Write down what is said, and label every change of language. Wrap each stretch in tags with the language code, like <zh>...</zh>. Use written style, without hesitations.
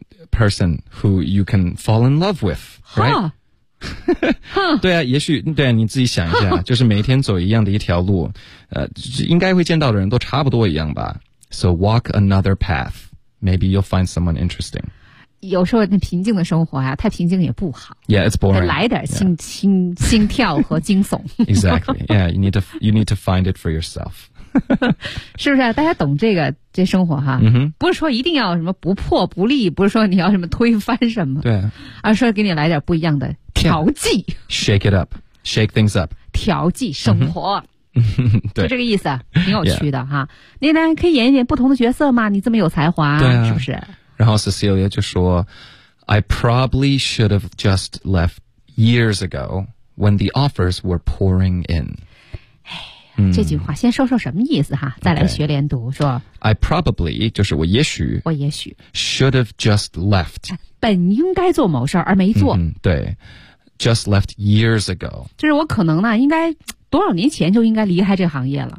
<en>person who you can fall in love with， right？</en> <zh>对啊，也许对啊，你自己想一下，就是每一天走一样的一条路，应该会见到的人都差不多一样吧。</zh> <en>So walk another path. Maybe you'll find someone interesting.</en> <zh>有时候那平静的生活啊，太平静也不好。</zh> <en>Yeah, it's boring.</en> <zh>来点心跳和惊悚。</zh> <en>Exactly. Yeah, you need to find it for yourself.</en> <zh>是不是啊？大家懂这生活哈？ Mm-hmm. 不是说一定要什么不破不立，不是说你要什么推翻什么，对，而是给你来点不一样的调剂。</zh> <en>Yeah. Shake it up, shake things up.</en> <zh>调剂生活。Mm-hmm. 对，就这个意思，挺有趣的哈。你呢，可以演一点不同的角色吗？你这么有才华，对啊，是不是？然后 Cecilia 就说</zh> <en>I probably should have just left years ago when the offers were pouring in.</en> <zh>这句话先说说什么意思哈，再来学连读、</zh> <en>okay.</en> <zh>说</zh> <en>I probably 就是我也许 should have just left</en> <zh>本应该做某事而没做、</zh> <en>嗯、对 just left years ago</en> <zh>就是我可能呢应该多少年前就应该离开这行业了</zh>